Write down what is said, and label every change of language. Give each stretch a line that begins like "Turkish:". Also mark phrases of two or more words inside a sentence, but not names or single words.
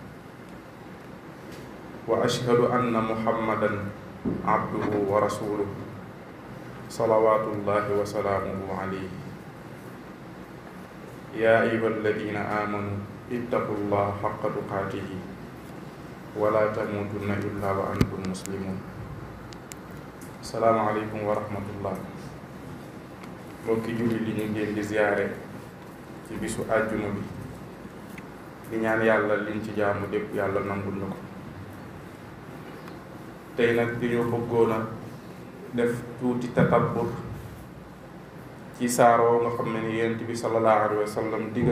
Arabic: وأشهد أن محمدا عبده ورسوله صلوات الله وسلامه عليه يا أيها الذين آمنوا اتقوا الله حق تقاته ولا تموتن إلا وأنتم مسلمون السلام عليكم ورحمة الله
Wolof: mbokki julli li ñu ngeen di ziyaare ci bisu àjjuma bi di ñaan yàlla liñ ci jaamu lépp yàlla nangul na ko tey nag dañoo bëggoon a def tuuti tatabbur ci saaroo nga xam ne ni yonent bi
Arabic: صلى الله عليه وسلم
Wolof: digal